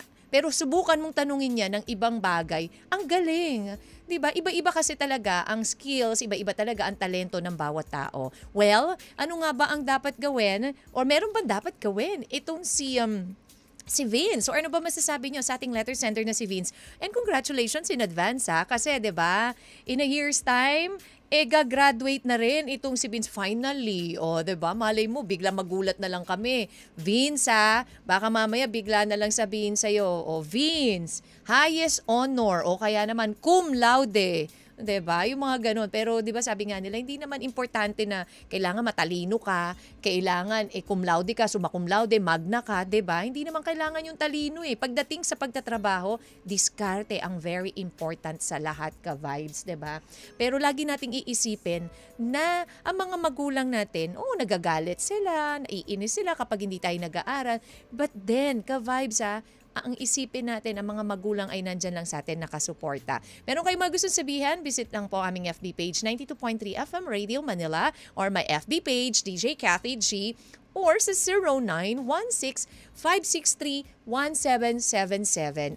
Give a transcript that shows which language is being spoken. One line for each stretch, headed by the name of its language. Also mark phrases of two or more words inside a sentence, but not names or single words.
Filipino: Pero subukan mong tanungin niya ng ibang bagay, ang galing. 'Di ba? Iba-iba kasi talaga ang skills, iba-iba talaga ang talento ng bawat tao.
English: Well,
Filipino: ano nga ba ang dapat gawin or meron bang dapat gawin itong si Vince? Or ano ba masasabi niyo sa ating letter sender na si Vince?
English: And congratulations in advance
Filipino: kasi 'di ba?
English: In a year's time,
Filipino: gagraduate na rin itong si Vince finally. O, 'di ba? Malay mo, bigla magulat na lang kami. Vince, baka mamaya bigla na lang sabihin sa'yo, Vince,
English: highest honor
Filipino: o kaya naman
Latin: cum laude.
Filipino: 'Di ba? Yung mga ganun. Pero 'di ba sabi nga nila, hindi naman importante na kailangan matalino ka, kailangan
Latin: cum laude
Filipino: ka,
Latin: summa cum laude,
Filipino: magna ka, 'di ba? Hindi naman kailangan yung talino eh. Pagdating sa pagtatrabaho, diskarte ang
English: very important
Filipino: sa lahat ka-vibes, 'di ba? Pero lagi nating iisipin na ang mga magulang natin, nagagalit sila, naiinis sila kapag hindi tayo nag-aaral.
English: But then,
Filipino: ka-vibes ang isipin natin, ang mga magulang ay nandyan lang sa atin nakasuporta. Meron kayong mga gusto sabihin, visit lang po aming
English: FB page,
Filipino: 92.3 FM Radio Manila, or
English: my FB page,
Filipino: DJ Kathy G, or sa 0916-563-1777.